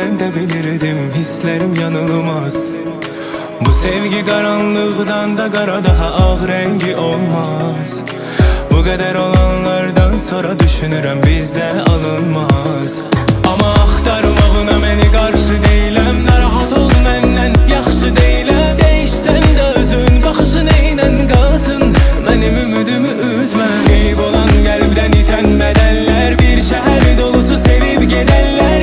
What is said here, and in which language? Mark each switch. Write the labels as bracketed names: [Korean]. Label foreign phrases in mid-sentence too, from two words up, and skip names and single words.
[Turkish] sevebilirdim, hislerim yanılmaz. Bu sevgi karanlıktan da kara, daha ağ rengi olmaz. Bu kadar olanlardan sonra düşünürüm bizde alınmaz. [Azerbaijani] Ama axtarmağına məni qarşı deyiləm, narahat ol məndən yaxşı deyiləm. Değişsən də özün baxışın eynən qalsın, mənim ümidimi üzmə. Qeyb olan qəlbdən itən bədəllər, bir şəhər dolusu sevib gedənlər.